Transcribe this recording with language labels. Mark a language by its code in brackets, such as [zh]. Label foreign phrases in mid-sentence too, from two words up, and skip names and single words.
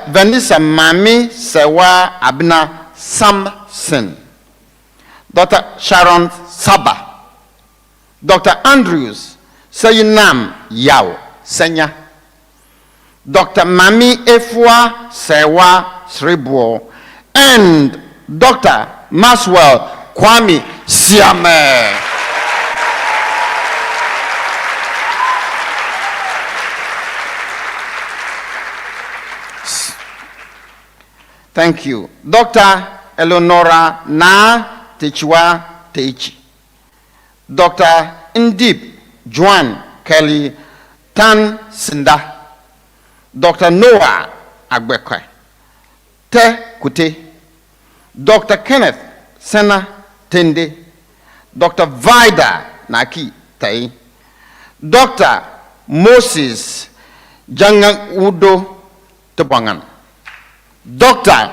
[en] Vanessa Mami Sewa Abna Samson, Dr. Sharon Saba, Dr. Andrews Sayinam Yao Senya, Dr. Mami Efua Sewa Sribo, and Dr. Maswell Kwame Siame. Thank you. Dr. Eleonora Na Techua Teichi, Dr. Indip Juan Kelly Tan Sinda, Dr. Noah Agbekwe Te Kute, Dr. Kenneth Sena Tende, Dr. Vida Naki Tai, Dr. Moses Jangang Udo Tebangan, Dr.